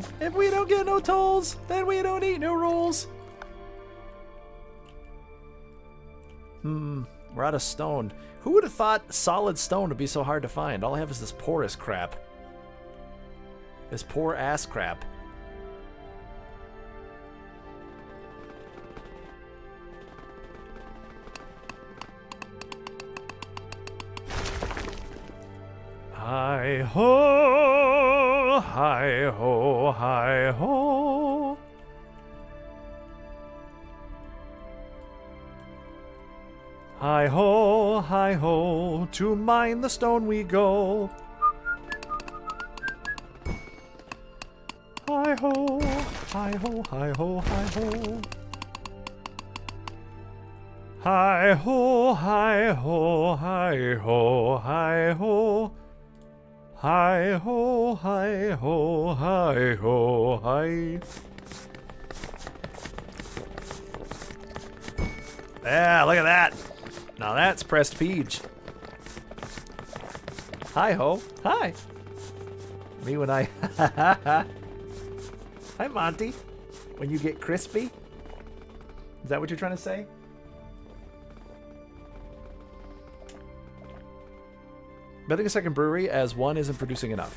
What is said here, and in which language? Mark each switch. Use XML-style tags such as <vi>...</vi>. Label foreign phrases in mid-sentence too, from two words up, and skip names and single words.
<en>If we don't get no tolls, then we don't eat no rolls. We're out of stone. Who would have thought solid stone would be so hard to find? All I have is this porous crap. This poor ass crap. Hi ho, hi ho, hi ho. Hi ho, to mine the stone we go. Hi ho, hi ho, hi ho, hi ho. Hi ho, hi ho, hi ho, hi ho. Hi ho, hi ho, hi ho, hi. Yeah, look at that. Now that's prestige. Hi ho, hi. Me when I. Hi Monty. When you get crispy. Is that what you're trying to say? Building a second brewery as one isn't producing enough.</en>